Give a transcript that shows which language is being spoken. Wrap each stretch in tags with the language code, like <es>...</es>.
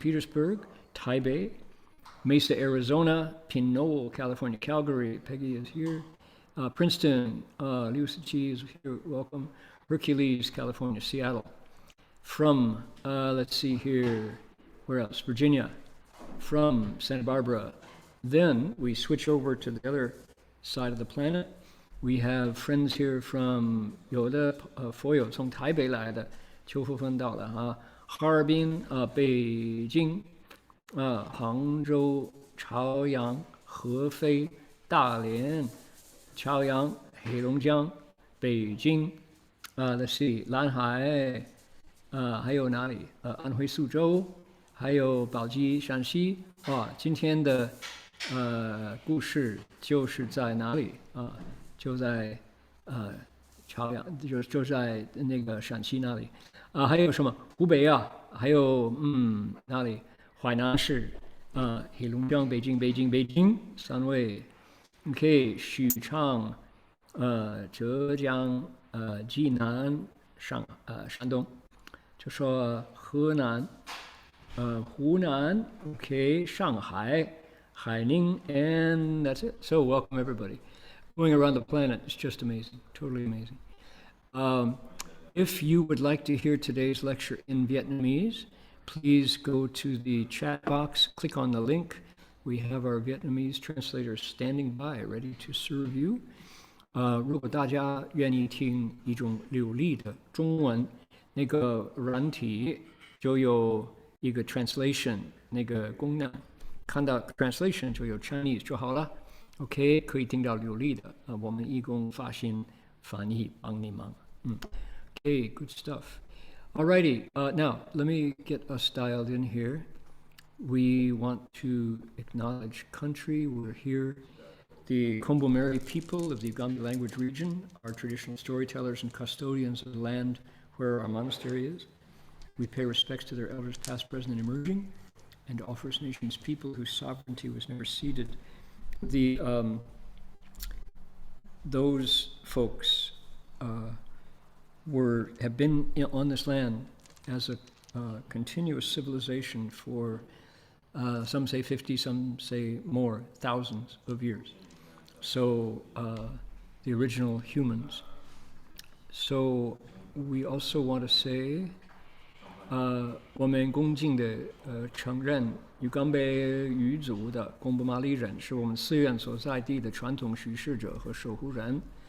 <en>Petersburg, Taipei, Mesa, Arizona, Pinole, California, Calgary, Peggy is here, Princeton, Liu Siqi is here, welcome, Hercules, California, Seattle. From, let's see here, where else? Virginia, from Santa Barbara. Then we switch over to the other side of the planet. We have friends here from</en> <zh>有的佛友从台北来的，邱福芬到了哈，哈尔滨北京杭州、朝阳、合肥、大连、朝阳、黑龙江、北京</zh> <en>let's see</en> <zh>蓝海还有哪里安徽宿州，还有宝鸡、陕西今天的故事就是在哪里就在朝阳，就在那个陕西那里还有什么湖北还有哪里淮南市黑龙江、北京三位 ，OK， 许昌浙江济南山东，就说河南湖南 ，OK， 上海海宁 ，</zh> <en>and that's it. So welcome everybody. Going around the planet is just amazing, totally amazing. If you would like to hear today's lecture in Vietnamese, please go to the chat box, click on the link. We have our Vietnamese translators standing by, ready to serve you.</en> <zh>如果大家愿意听一种流利的中文，那个软体就有一个 translation 那个功能，看到 translation 就有 Chinese 就好了。 OK， 可以听到流利的我们义工发心翻译帮你忙。</zh> <en>Okay, good stuff. Alrighty, now let me get us dialed in here. We want to acknowledge country. We're here. The Kombu-Meri people of the Ugambi language region are traditional storytellers and custodians of the land where our monastery is. We pay respects to their elders past, present, and emerging, and to all First Nations people whose sovereignty was never ceded. Those folks have been on this land as a continuous civilization for some say 50, some say more, thousands of years. So the original humans. So we also want to say</en> <zh>我们恭敬地承认于冈北语族的贡布马里人是我们寺院所在地的传统叙事者和守护人。</zh>